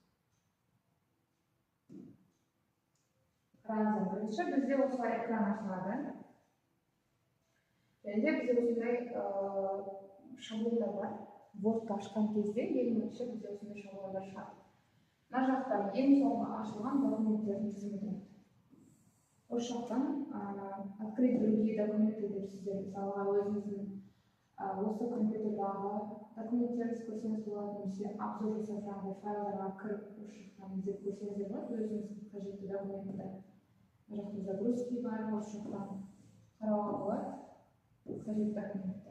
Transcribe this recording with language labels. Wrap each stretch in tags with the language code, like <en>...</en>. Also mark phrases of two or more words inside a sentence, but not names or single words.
<kk>Қараңыздар, бірінші бізде осылай экран ашылады. Және де бізде осындай шаблондар бар. Word'ды ашқан кезде ең бірінші бізде осындай шаблондар шығады. Мына жақта ең соңғы ашылған документтердің тізімі тұрады. Осы жақтан</kk> <ru>открыть другие документы</ru> <kk>деп сіздер мысалға өзіңіздің осы компьютердағы документтеріңізді көрсеңіз болады, немесе обзор жасап жаңағыдай файлдарға кіріп осы жақтан іздеп көрсеңіздер болады, өзіңізге қажетті документті. Мына жақта загрузки бар, осы жақтан қарауға болады қажетті документті.</kk>